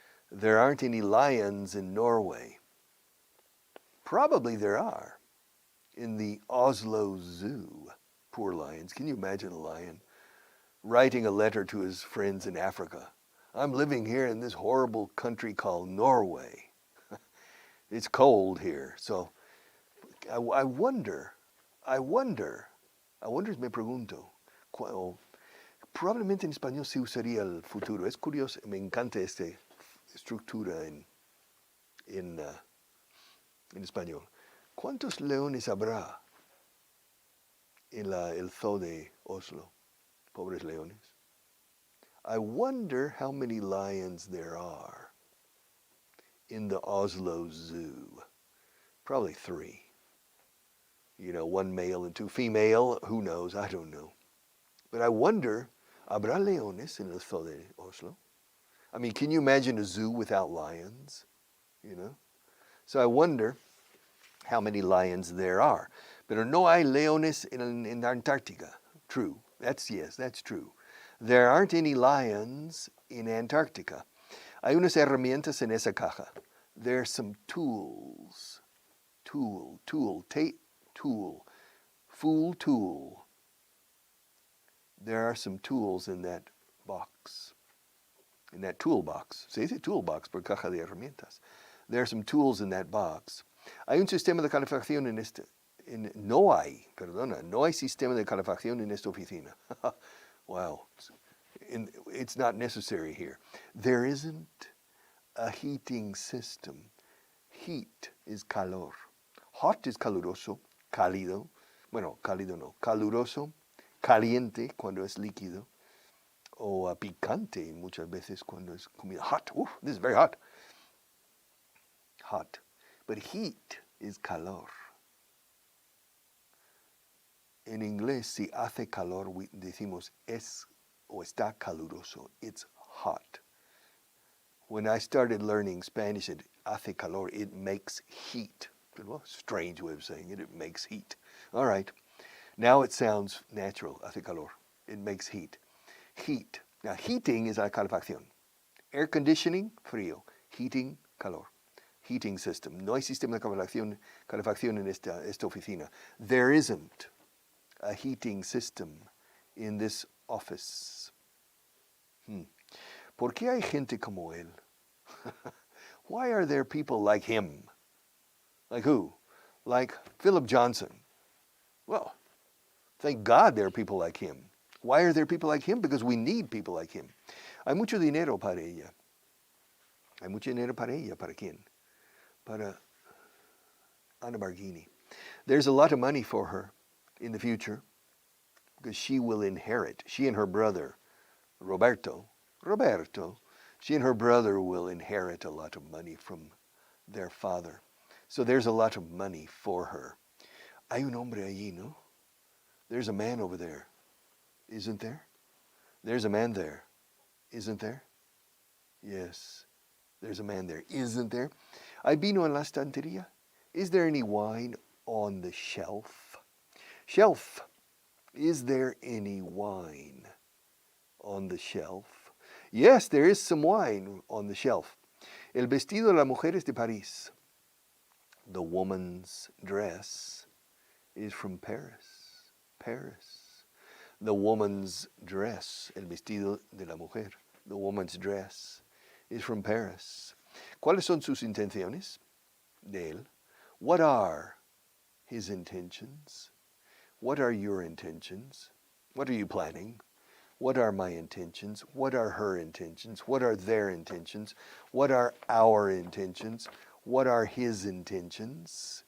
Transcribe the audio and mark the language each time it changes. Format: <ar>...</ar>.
<en>There aren't any lions in Norway. Probably there are. In the Oslo Zoo. Poor lions. Can you imagine a lion writing a letter to his friends in Africa? "I'm living here in this horrible country called Norway. It's cold here." So I wonder,</en> <es>me pregunto, probablemente en español se usaría el futuro. Es curioso, me encanta esta estructura en español. ¿Cuántos leones habrá en el zoo de Oslo? Pobres leones.</es> <en>I wonder how many lions there are in the Oslo Zoo. Probably 3. 1 male and 2 female. Who knows? I don't know. But I wonder,</en> <es>¿habrá leones en el zoo de Oslo?</es> <en>I mean, can you imagine a zoo without lions? So I wonder how many lions there are.</en> <es>Pero no hay leones en Antarctica.</es> <en>True. That's true. There aren't any lions in Antarctica.</en> <es>Hay unas herramientas en esa caja.</es> <en>There's some tools. Tool, fool tool. There are some tools in that box. In that toolbox.</en> <es>Se dice toolbox por caja de herramientas.</es> <en>There are some tools in that box.</en> <es>Hay un sistema de calefacción en este. No hay sistema de calefacción en esta oficina.</es> <en>Wow. It's not necessary here. There isn't a heating system.</en> <es>Heat is calor. Hot is caluroso, cálido. Bueno, cálido no. Caluroso, caliente cuando es líquido. O picante muchas veces cuando es comida.</es> <en>Hot. This is very hot. Hot. But heat is calor.</en> <es>En inglés, si hace calor, decimos es o está caluroso.</es> <en>It's hot. When I started learning Spanish, it hace calor, it makes heat. Well, strange way of saying it. It makes heat. All right. Now it sounds natural. Hace calor. It makes heat. Heat. Now, heating is la calefacción. Air conditioning, frío. Heating, calor. Heating system.</en> <es>No hay sistema de calefacción en esta oficina.</es> <en>There isn't a heating system in this office.</en> <es>¿Por qué hay gente como él?</es> <en>Why are there people like him? Like who? Like Philip Johnson. Well, thank God there are people like him. Why are there people like him? Because we need people like him.</en> <es>Hay mucho dinero para ella. Hay mucho dinero para ella. ¿Para quién? Para Ana Barghini.</es> <en>There's a lot of money for her in the future because she will inherit. She and her brother, Roberto, she and her brother will inherit a lot of money from their father. So there's a lot of money for her.</en> <es>Hay un hombre allí, ¿no?</es> <en>There's a man over there, isn't there? There's a man there, isn't there? Yes, there's a man there, isn't there?</en> <es>¿Hay vino en la estantería?</es> <en>Is there any wine on the shelf? Shelf. Is there any wine on the shelf? Yes, there is some wine on the shelf.</en> <es>El vestido de la mujer es de París.</es> <en>The woman's dress is from Paris. Paris. The woman's dress,</en> <es>el vestido de la mujer,</es> <en>the woman's dress is from Paris.</en> <es>¿Cuáles son sus intenciones de él?</es> <en>What are his intentions? What are your intentions? What are you planning? What are my intentions? What are her intentions? What are their intentions? What are our intentions? What are his intentions?</en>